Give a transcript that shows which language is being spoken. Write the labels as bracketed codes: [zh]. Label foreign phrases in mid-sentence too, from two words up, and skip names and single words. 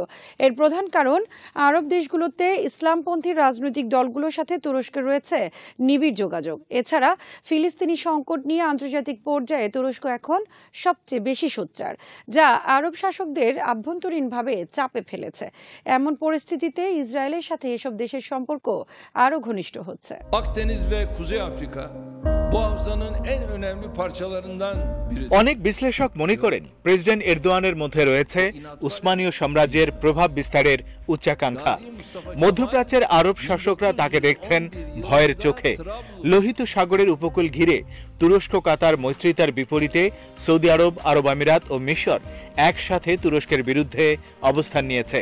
[bn] এর প্রধান কারণ, আরব দেশগুলোতে ইসলামপন্থী রাজনৈতিক দলগুলোর সাথে তুরস্কের রয়েছে নিবিড় যোগাযোগ। এছাড়া ফিলিস্তিনি সংকট নিয়ে আন্তর্জাতিক পর্যায়ে তুরস্ক এখন সবচেয়ে বেশি সোচ্চার, যা আরব শাসকদের আভ্যন্তরীণভাবে চাপে ফেলেছে। এমন পরিস্থিতিতে ইসরায়েলের সাথে এসব দেশের সম্পর্ক আরও ঘনিষ্ঠ হচ্ছে। [tr] Akdeniz ve Kuzey Afrika bu havzanın en önemli parçalarından biri. [bn] অনেক বিশ্লেষক মনে করেন প্রেসিডেন্ট এরদোয়ানের মধ্যে রয়েছে উসমানীয় সাম্রাজ্যের প্রভাব বিস্তারের উচ্চাকাঙ্ক্ষা। মধ্যপ্রাচ্যের আরব শাসকরা তাকে দেখছেন ভয়ের চোখে। লোহিত সাগরের উপকূল ঘিরে তুরস্ক কাতার মৈত্রিতার বিপরীতে সৌদি আরব, আরব আমিরাত ও মিশর একসাথে তুরস্কের বিরুদ্ধে অবস্থান নিয়েছে।